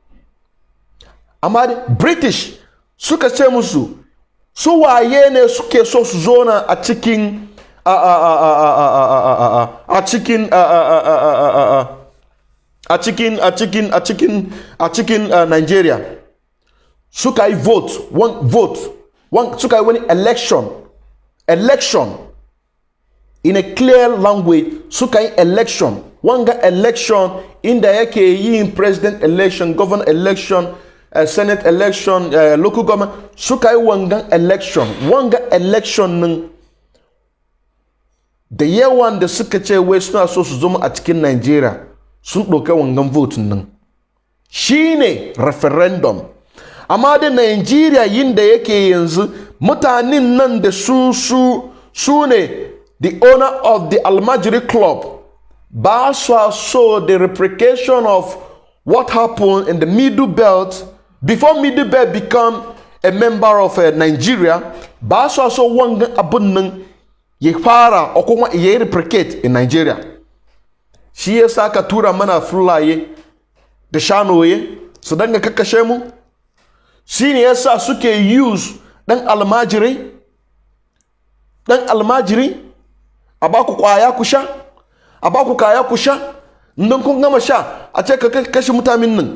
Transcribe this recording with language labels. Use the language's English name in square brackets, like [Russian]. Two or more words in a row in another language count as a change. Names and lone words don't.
[Hausa] Amma British suka ce musu su waye ne suke so su zona a cikin Nigeria. Suka yi suka yi wani election [English] in a clear language. [Hausa] Suka yi election, wanga election inda yake yin [English] president election, governor election, senate election, local government. [Hausa] Suka yi wanga election nin da yawan da suka ce wai suna so su zama a cikin Nigeria sun ɗauka wangan vote nan shine referendum. Amma da Nigeria yin da yake yanzu mutanen nan da su ne [English] the owner of the Almajiri Club, [Hausa] ba so [English] the replication of what happened in the Middle Belt before Middle Belt become a member of Nigeria. [Hausa] Ba so wangan abun nan ya fara o kuma ya replicate in Nigeria. Shi yasa ka tura mana fulaye da shanoye su danga kakkashe mu. Shi ne yasa suke use dan almajiri a baku kwaya ku sha, a baku kaya ku sha, nan kun gama sha a ce ka kashe mutanen nan.